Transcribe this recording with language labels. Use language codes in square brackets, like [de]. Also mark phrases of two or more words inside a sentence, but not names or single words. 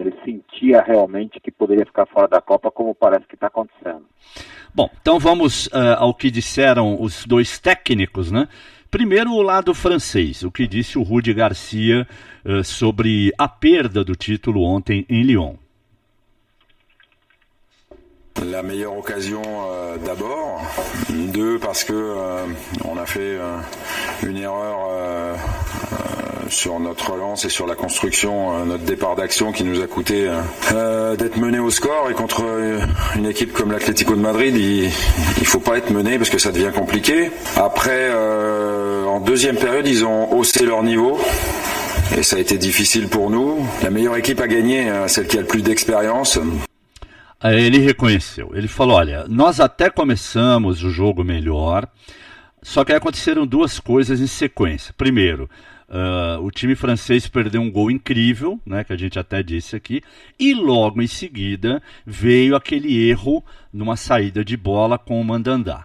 [pt] Ele sentia realmente que poderia ficar fora da Copa, como parece que está acontecendo. Bom, então vamos ao que disseram os dois técnicos, né? Primeiro, o lado francês, o que disse o Rudi Garcia sobre a perda do título ontem em Lyon. [fr] La meilleure occasion d'abord, deux parce que on a fait une erreur sur notre relance et sur la construction, notre départ d'action qui nous a coûté d'être mené au score, et contre une équipe comme l'Atlético de Madrid, il faut pas être mené parce que ça devient compliqué. Après, en deuxième période, ils ont haussé leur niveau. Et ça a été difficile pour nous. La meilleure équipe à gagner, celle qui a le plus d'expérience. [pt] Ele reconheceu, ele falou, olha, nós até começamos o jogo melhor, só que aí aconteceram duas coisas em sequência. Primeiro, o time francês perdeu um gol incrível, né, que a gente até disse aqui, e logo em seguida veio aquele erro numa saída de bola com o Mandanda.